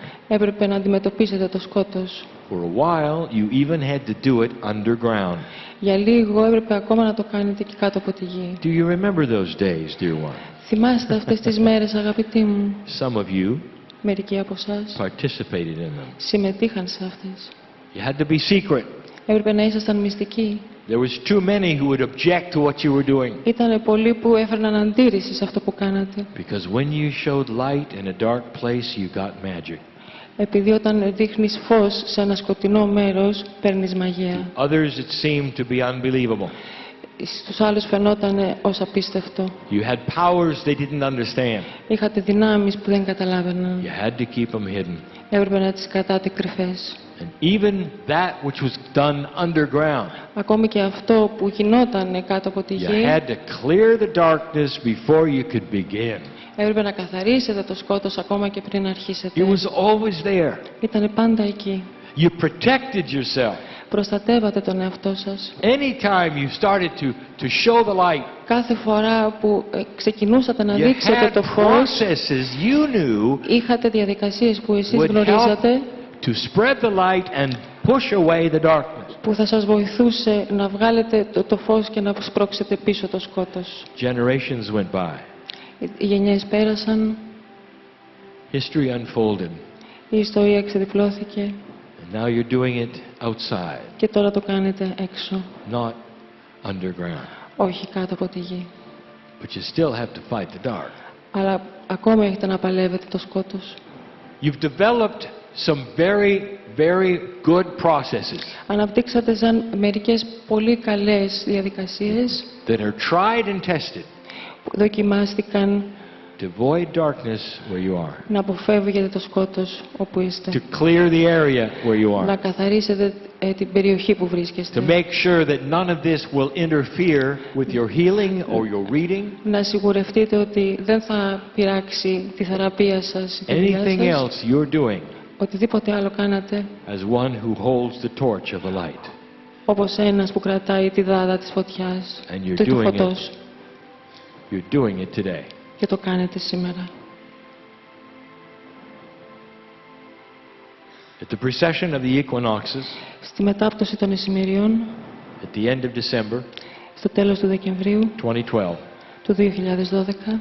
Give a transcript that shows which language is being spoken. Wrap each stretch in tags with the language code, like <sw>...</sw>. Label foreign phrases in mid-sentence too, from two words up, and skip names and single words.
<el>έπρεπε να αντιμετωπίσετε το σκότος.</el> <en>For a while, you even had to do it underground.</en> <el>Για λίγο έπρεπε ακόμα να το κάνετε και κάτω από τη γη.</el> <en>Do you remember those days, dear one?</en> <el>Θυμάστε αυτές τις μέρες, αγαπητοί μου?</el> <en>Some of you</en> <el>Μερικοί από εσάς</el> <en>participated in them.</en> <el>συμμετείχαν σε αυτές.</el> <en>You had to be secret.</en> <el>Έπρεπε να ήσασταν μυστικοί.</el> <en>There was too many who would object to what you were doing.</en> <el>Ήταν πολλοί που έφερναν αντίρρηση σε αυτό που κάνατε.</el> <en>Because when you showed light in a dark place, you got magic.</en> <el>Επειδή όταν δείχνεις φως σε ένα σκοτεινό μέρος, παίρνεις μαγεία.</el> <en>Others, it seemed to be unbelievable.</en> <el>Στους άλλους φαινόταν ως απίστευτο.</el> <en>You had powers they didn't understand.</en> <el>Είχατε δυνάμεις που δεν καταλάβαιναν.</el> <en>You had to keep them hidden.</en> <el>Έπρεπε να τις κρατάτε κρυφές.</el> <en>And even that which was done underground,</en> <el>Ακόμη και αυτό που γινόταν κάτω από τη</el> <en>you</en> <el>γη,</el> <en>had to clear the darkness before you could begin.</en> <el>έπρεπε να καθαρίσετε το σκότος ακόμα και πριν αρχίσετε.</el> <en>It was always there.</en> <el>Ήτανε πάντα εκεί.</el> <en>You protected yourself.</en> <el>Προστατεύατε τον εαυτό σας.</el> <en>Anytime you started to show the light,</en> <el>Κάθε φορά που ξεκινούσατε να</el> <en>you</en> <el>δείξετε</el> <en>had</en> <el>το φως,</el> <en>processes you knew</en> <el>είχατε διαδικασίες που εσείς</el> <en>would help</en> <el>γνωρίζατε,</el> <en>to spread the light and push away the darkness.</en> <el>που θα σας βοηθούσε να βγάλετε το φως και να σπρώξετε πίσω το σκότος.</el> <en>Generations went by.</en> <el>Οι γενιές πέρασαν,</el> <en>History unfolded.</en> <el>η ιστορία ξεδιπλώθηκε</el> <en>And now you're doing it outside,</en> <el>και τώρα το κάνετε έξω,</el> <en>not underground.</en> <el>όχι κάτω από τη γη.</el> <en>But you still have to fight the dark.</en> <el>Αλλά ακόμα έχετε να παλεύετε το σκότος.</el> <en>You've developed some very, very good processes</en> <el>Αναπτύξατε σαν μερικές πολύ καλές διαδικασίες</el> <en>that are tried and tested</en> <el>που δοκιμάστηκαν</el> <en>to avoid darkness where you are,</en> <el>να αποφεύγετε το σκότος όπου είστε.</el> <en>to clear the area where you</en> <el>Να</el> <en>are,</en> <el>καθαρίσετε την περιοχή που</el> <en>to</en> <el>βρίσκεστε.</el> <en>make sure that none of this will interfere with your healing or your reading,</en> <el>Να σιγουρευτείτε ότι δεν θα πειράξει τη θεραπεία σας, τη δουλειά</el> <en>anything</en> <el>σας,</el> <en>else you're doing</en> <el>οτιδήποτε άλλο κάνατε,</el> <en>as one who holds the torch of the light.</en> <el>όπως ένας που κρατάει τη δάδα της φωτιάς,</el> <en>And you're</en> <el>του</el> <en>doing</en> <el>φωτός,</el> <en>You're doing it today.</en> <el>και το κάνετε σήμερα.</el> <en>At the precession of the equinoxes,</en> <el>Στη μετάπτωση των ησημεριών,</el> <en>at the end of December</en> <el>στο τέλος του Δεκεμβρίου</el> <en>2012,</en> <el>του 2012,</el>